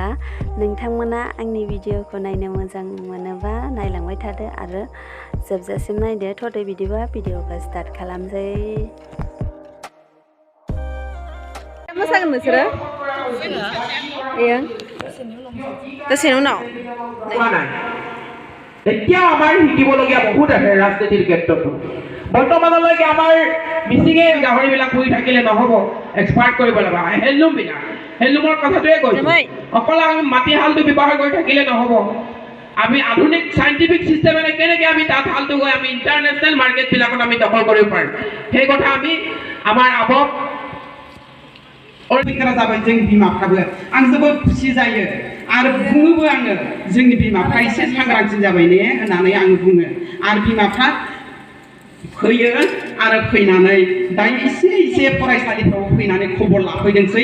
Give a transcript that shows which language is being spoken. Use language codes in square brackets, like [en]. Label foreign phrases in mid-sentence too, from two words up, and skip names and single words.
[brx] नोंथांमोना आंनि भिडिअखौ नायनो मोजां मोनोबा नायलांबाय थादो आरो जोबजासिम नायदो। थ'दे बिदिबा भिडिअखौ स्टार्ट खालामसै। मोसागोन नोंसोरो? दसेनि उनाव [as] এতিয়া আমাৰ শিকিবলগীয়া বহুত আছে ৰাজনীতিৰ ক্ষেত্ৰতো। বৰ্তমানলৈকে আমাৰ মিচিঙে গাহৰিবিলাক পুহি থাকিলে নহ'ব, এক্সপাৰ্ট কৰিব লাগিব। হেণ্ডলুমৰ কথাটোৱে কৈছোঁ। অকল আমি মাটিশালটো ব্যৱহাৰ কৰি থাকিলে নহ'ব। আমি আধুনিক [en] scientific systemেৰে [as] কেনেকৈ আমি তাত হালটো গৈ আমি [en] international marketবিলাকত [as] আমি দখল কৰিব পাৰিম, সেই কথা আমি আমাৰ আবক [brx] बिखरा जाबाय जों बिमाफ्राबो आं जोबोद खुसि जायो आरो बुङोबो आङो जोंनि बिमाफ्रा एसे सांग्रांसिन जाबाय ने होननानै आङो बुङो आरो बिमाफ्रा फैयो आरो फैनानै दा एसे फरायसालिफ्राव फैनानै खबर लाफैदोंसै।